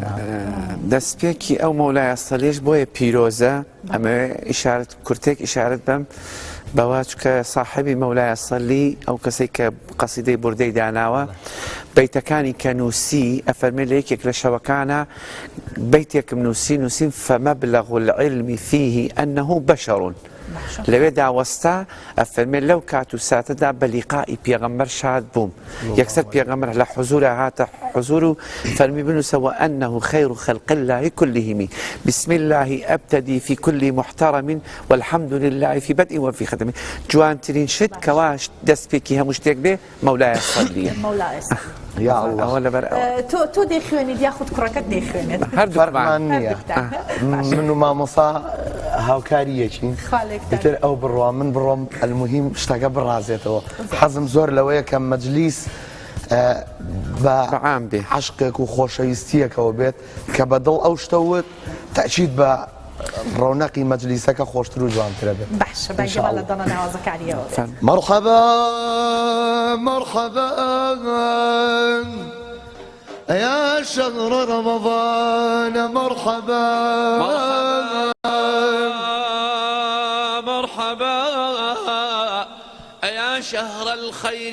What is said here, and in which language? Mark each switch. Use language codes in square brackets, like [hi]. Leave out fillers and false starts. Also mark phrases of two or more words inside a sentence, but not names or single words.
[ckb] دەستپێکی ئەو مەولای ئەسەلیش بۆیە پیرۆزە ئەمە ئیشارەت کورتێک ئیشارەت بەم بەوا چکە صاحبی مەولای ئەسەلی ئەو کەسێک کە قەسیدەی بوردەی داناوە بەیتەکانی کە نووسی ئەفەرمێ لە یەکێک لە شەوەکانە بەیتێکم نووسین [ar] فمەبلغ العلم فيه أنه [ckb] بشر لەوێ داوەستا ئەفەرمێ لەو کات و ساتەدا بە لیقائی پێغەمبەر شاد بووم یەکسەر پێغەمبەر لە حوزورە هاتە حوزور و فەرمی بنووسەوە [ar] أنه خير خلق الله كلهم بسم الله أبتدي في كل محترم والحمد لله في بدء وفي ختم [ckb] جوانترین شت کەوا دەستپێکی هەموو شتێک بێ مەولای سەلیە [ar] یا الله [ckb] تۆ دەیخوێنیت یاخود کوڕەکەت دەیخوێنێت فەرمان نییە من و مامۆستا هاوکاری یەکین ئیتر ئەو بڕوا من بڕۆم ئەلموهیم شتەکە بڕازێتەوە حەزم زۆر لەوەیە کە مەجلیس بە عەشقێک و خۆشەویستیەکەوە بێت کە بەدڵ ئەو شتەوت تەئکید بە ڕەونەقی مەجلیسەکە خۆشتر و جوانترە بێت باشە بەگەڵا لە دڵە ناوازەکانیەوە [ar] مرحبا مرحبا يا شهر رمضان مرحبا مرحبا يا شهر الخير